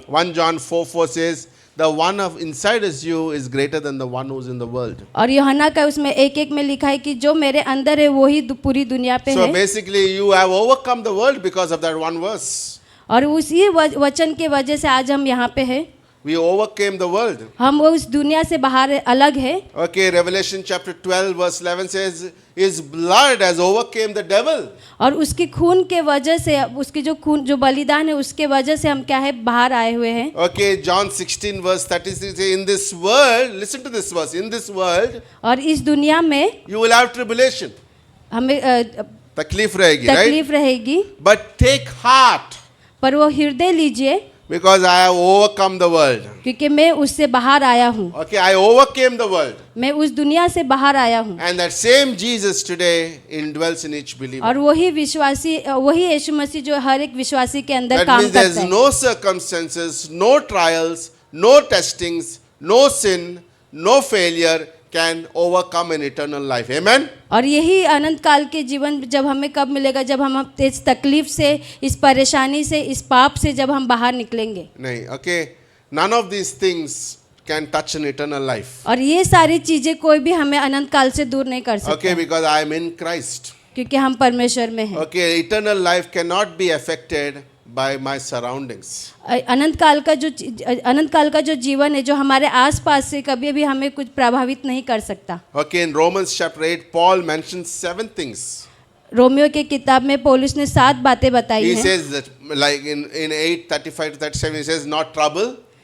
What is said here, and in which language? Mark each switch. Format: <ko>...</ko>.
<en>1 John 4:4 says, the one of inside is you is greater than the one who's in the world.</en> <hi>और यूहन्ना का उसमें 1:1 में लिखा है कि जो मेरे अंदर है वही पूरी दुनिया पे</hi> <en>So</en> <hi>है।</hi> <en>basically you have overcome the world because of that one verse.</en> <hi>और उसी वचन के वजह से आज हम यहाँ पे हैं।</hi> <en>We overcame the world.</en> <hi>हम वो उस दुनिया से बाहर अलग है।</hi> <en>Okay, Revelation chapter 12 verse 11 says, his blood has overcame the devil.</en> <hi>और उसकी खून के वजह से, उसकी जो खून जो बलिदान है उसके वजह से हम क्या है बाहर आए हुए हैं।</hi> <en>Okay, John 16 verse 36 says, in this world, listen to this verse, in this world,</en> <hi>और इस दुनिया में</hi> <en>you will have tribulation.</en> <hi>हमें तकलीफ रहेगी, right? तकलीफ रहेगी,</hi> <en>But take heart,</en> <hi>पर वो हृदय लीजिए,</hi> <en>because I have overcome the world.</en> <hi>क्योंकि मैं उससे बाहर आया हूँ।</hi> <en>Okay, I overcame the world.</en> <hi>मैं उस दुनिया से बाहर आया हूँ।</hi> <en>And that same Jesus today indwells in each believer.</en> <hi>और वही विश्वासी, वही यीशु मसीह जो हर एक विश्वासी के अंदर</hi> <en>That</en> <hi>काम</hi> <en>means there is</en> <hi>करता है।</hi> <en>no circumstances, no trials, no testings, no sin, no failure can overcome an eternal life. Amen?</en> <hi>और यही अनंत काल के जीवन जब हमें कब मिलेगा, जब हम इस तकलीफ से, इस परेशानी से, इस पाप से जब हम बाहर निकलेंगे। नहीं, okay.</hi> <en>None of these things can touch an eternal life.</en> <hi>और ये सारी चीजें कोई भी हमें अनंत काल से दूर नहीं कर सकता।</hi> <en>Okay, because I am in Christ.</en> <hi>क्योंकि हम परमेश्वर में हैं।</hi> <en>Okay, eternal life cannot be affected by my surroundings.</en> <hi>अनंत काल का जो जीवन है जो हमारे आसपास से कभी भी हमें कुछ प्रभावित नहीं कर सकता.</hi> <en>Okay, in Romans chapter 8, Paul mentions 7 things.</en> <hi>Romeo के किताब में पौलुस ने 7 बातें बताई</hi> <en>He</en> <hi>हैं.</hi> <en>says that, like in 8:35 to 37, he says, not trouble,</en>